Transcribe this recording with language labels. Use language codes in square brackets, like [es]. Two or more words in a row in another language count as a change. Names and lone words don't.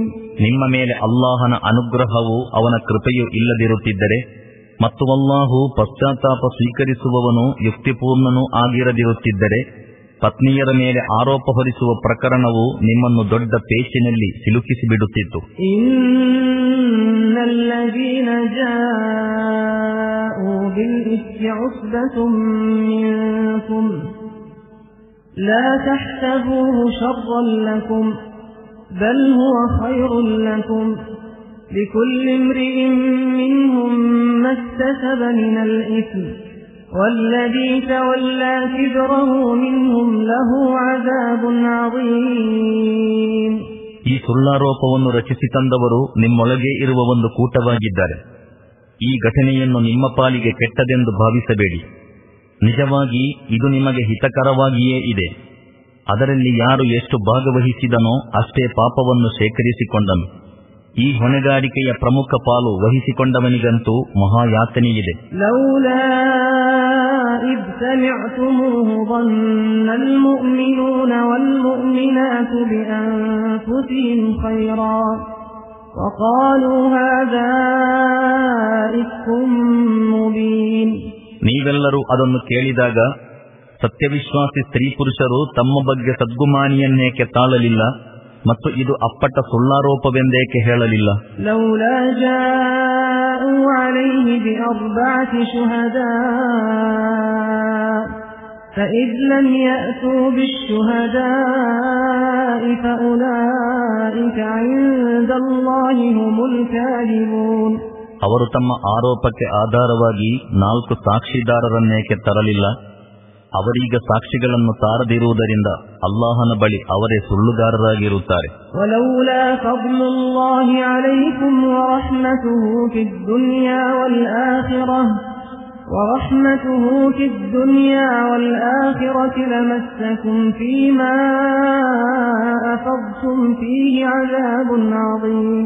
[kn] ನಿಮ್ಮ ಮೇಲೆ ಅಲ್ಲಾಹನ ಅನುಗ್ರಹವು ಅವನ ಕೃಪೆಯು ಇಲ್ಲದಿರುತ್ತಿದ್ದರೆ ಮತ್ತು ಅಲ್ಲಾಹು ಪಶ್ಚಾತ್ತಾಪ ಸ್ವೀಕರಿಸುವವನು ಯುಕ್ತಿಪೂರ್ಣನೂ ಆಗಿರದಿರುತ್ತಿದ್ದರೆ ಪತ್ನಿಯರ ಮೇಲೆ ಆರೋಪ ಹೊರಿಸುವ ಪ್ರಕರಣವು ನಿಮ್ಮನ್ನು ದೊಡ್ಡ ಪೇಚಿನಲ್ಲಿ ಸಿಲುಕಿಸಿಬಿಡುತ್ತಿತ್ತು. [ar] إن الذين جاءوا بالإفك عصبة منكم لا تحسبوه شرا لكم بل هو خير لكم لكل امرئ منهم ما اكتسب من الإثم والذي تولى كبره منهم له عذاب عظيم. [kn] ಈ ಸುಳ್ಳಾರೋಪವನ್ನು ರಚಿಸಿ ತಂದವರು ನಿಮ್ಮೊಳಗೆ ಇರುವ ಒಂದು ಕೂಟವಾಗಿದ್ದಾರೆ. ಈ ಘಟನೆಯನ್ನು ನಿಮ್ಮ ಪಾಲಿಗೆ ಕೆಟ್ಟದೆಂದು ಭಾವಿಸಬೇಡಿ. ನಿಜವಾಗಿ ಇದು ನಿಮಗೆ ಹಿತಕರವಾಗಿಯೇ ಇದೆ. ಅದರಲ್ಲಿ ಯಾರು ಎಷ್ಟು ಭಾಗವಹಿಸಿದನೋ ಅಷ್ಟೇ ಪಾಪವನ್ನು ಶೇಖರಿಸಿಕೊಂಡನು. ಈ ಹೊಣೆಗಾರಿಕೆಯ ಪ್ರಮುಖ ಪಾಲು ವಹಿಸಿಕೊಂಡವನಿಗಂತೂ ಮಹಾಯಾತನೆಯಿದೆ. [ar] لولا إذ سمعتموه ظن المؤمنون والمؤمنات بأنفسهم خيرا وقالوا هذا إفك مبين. [kn] ನೀವೆಲ್ಲರೂ ಅದನ್ನು ಕೇಳಿದಾಗ ಸತ್ಯವಿಶ್ವಾಸಿ ಸ್ತ್ರೀ ಪುರುಷರು ತಮ್ಮ ಬಗ್ಗೆ ಸದ್ಗುಮಾನಿಯನ್ನೇಕೆ ತಾಳಲಿಲ್ಲ ಮತ್ತು ಇದು ಅಪ್ಪಟ ಸುಳ್ಳಾರೋಪವೆಂದೇಕೆ ಹೇಳಲಿಲ್ಲ? [ar] لولا جاءوا عليه بأربعة شهداء فإذ لم يأتوا بالشهداء فأولئك عند الله هم الكاذبون. [kn] ಅವರು ತಮ್ಮ ಆರೋಪಕ್ಕೆ ಆಧಾರವಾಗಿ 4 ಸಾಕ್ಷಿದಾರರನ್ನೇಕೆ ತರಲಿಲ್ಲ? ಅವರೀಗ ಸಾಕ್ಷಿಗಳನ್ನು ತಾರದಿರುವುದರಿಂದ ಅಲ್ಲಾಹನ ಬಳಿ ಅವರೇ ಸುಳ್ಳುಗಾರರಾಗಿರುತ್ತಾರೆ. [ar] ولولا فضل الله عليكم ورحمته في الدنيا والآخرة لمسكم في ما أفضتم فيه عذاب عظيم.